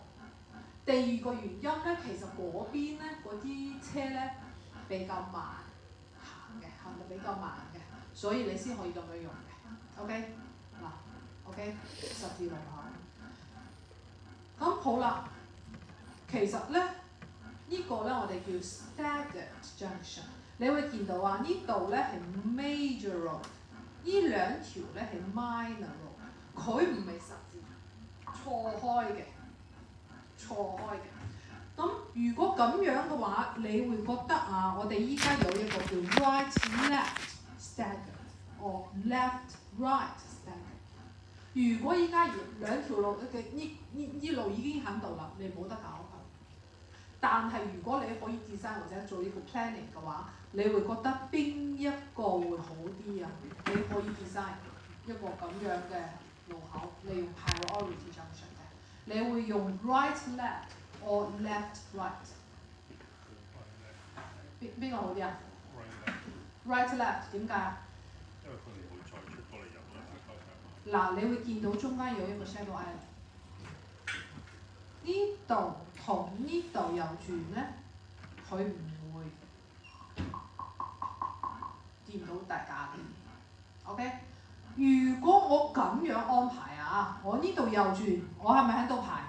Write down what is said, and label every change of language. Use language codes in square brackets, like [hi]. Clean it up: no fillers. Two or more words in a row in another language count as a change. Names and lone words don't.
[yue] 第二個原因咧，其實嗰邊咧嗰啲車咧比較慢行得比較慢嘅，所以你先可以咁樣用嘅。OK， 嗱 ，OK， 十字路口。咁好啦，其實咧呢個咧我哋叫 [en] staggered junction。 [yue] 你會見到啊，呢度咧係 [en] major road， [yue] 呢兩條咧係 [en] minor road， [yue] 佢唔係十字，錯開嘅。咁如果咁樣嘅話，你會覺得啊，我哋依家有一個叫 [en] right-left staggered， or left-right staggered。 [yue] 如果依家兩條路嘅呢路已經喺度啦，你冇得搞佢。但係如果你可以 design 或者做呢個 planning 嘅話，你會覺得邊一個會好啲啊？你可以 design 一個咁樣嘅路口，你用 [en] priority junction [yue] 嘅，你會用 [en] right-left or left-right。 [yue] 邊個好啲啊 ？right-left 點解啊？因為佢唔會再出過嚟入啦，嗱，你會見到中間有一個 [en] shadow island。 [yue] 呢度同呢度右轉咧，佢唔會掂到大家嘅。OK， 如果我咁樣安排啊，我呢度右轉，我係咪喺度排？